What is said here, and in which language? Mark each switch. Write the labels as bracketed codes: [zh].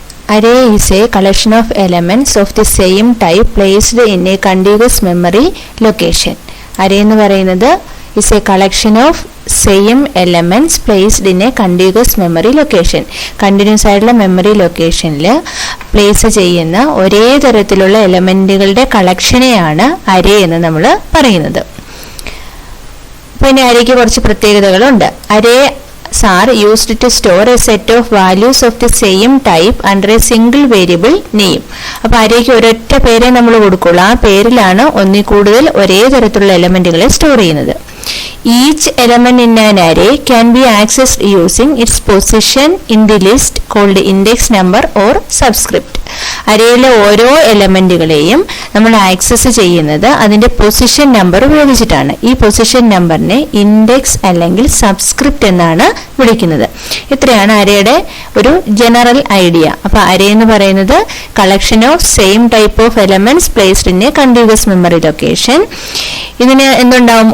[en] Array is a collection of elements of the same type placed in a contiguous memory location. Array [ml] എന്ന് പറയുന്നത് [en] is a collection of same elements placed in a contiguous memory location. [ml] Continuous ആയിട്ടുള്ള memory ലൊക്കേഷനിൽ place ചെയ്യുന്ന ഒരേ തരത്തിലുള്ള എലമെന്റുകളുടെ കളക്ഷനെയാണ് അരേ എന്ന് നമ്മൾ പറയുന്നത്. പിന്നെ അരേക്ക് കുറച്ച് പ്രത്യേകതകളുണ്ട്. [en] Array are used to store a set of values of the same type under a single variable name. [ml] അപ്പോൾ അരേക്ക് ഒരൊറ്റ പേരെ നമ്മൾ കൊടുക്കുള്ളൂ. ആ പേരിലാണ് ഒന്നിൽ കൂടുതൽ ഒരേ തരത്തിലുള്ള എലമെന്റുകളെ സ്റ്റോർ ചെയ്യുന്നത്. [en] Each element in an array can be accessed using its position in the list called index number or subscript. [ml] അരയിലെ ഓരോ എലമെന്റുകളെയും നമ്മൾ ആക്സസ് ചെയ്യുന്നത് അതിന്റെ പൊസിഷൻ നമ്പർ ഉപയോഗിച്ചിട്ടാണ്. ഈ പൊസിഷൻ നമ്പറിനെ ഇൻഡെക്സ് അല്ലെങ്കിൽ സബ്സ്ക്രിപ്റ്റ് എന്നാണ് വിളിക്കുന്നത്. ഇത്രയാണ് അരയുടെ ഒരു ജനറൽ ഐഡിയ. അപ്പൊ അരേ എന്ന് പറയുന്നത് [en] Collection of same type of elements placed in a continuous memory location. [ml] ഇതിന് എന്തുണ്ടാവും?